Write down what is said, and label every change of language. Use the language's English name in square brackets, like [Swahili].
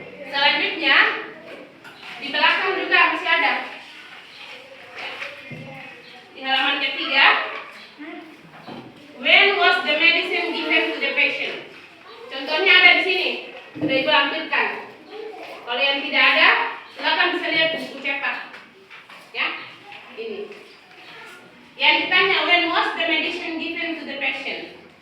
[Indonesian] Selanjutnya di belakang juga masih ada. Di halaman ketiga, [English] when was the medicine given to the patient? [Indonesian] Contohnya ada di sini, sudah Ibu lampirkan. Kalau yang tidak ada, silakan bisa lihat buku cetak. Ya, ini. Yang ditanya, [English] when was the medicine given to the patient?